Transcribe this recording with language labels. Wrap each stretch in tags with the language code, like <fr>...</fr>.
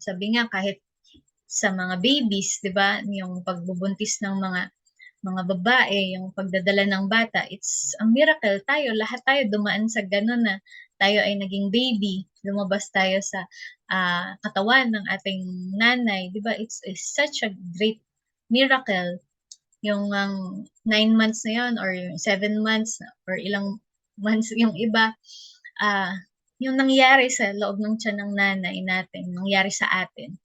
<tl>Sabi nga, kahit sa mga babies, 'di ba, yung pagbubuntis ng mga babae, yung pagdadala ng bata,</tl> <en>it's a miracle.</en> <tl>Lahat tayo dumaan sa ganun na tayo ay naging baby, lumabas tayo sa katawan ng ating nanay, di ba?</tl> <en>It's such a great miracle.</en> <tl>Yung 9 months na yun, or 7 months, or ilang months yung iba, yung nangyari sa loob ng tiyan ng nanay natin, nangyari sa atin.</tl>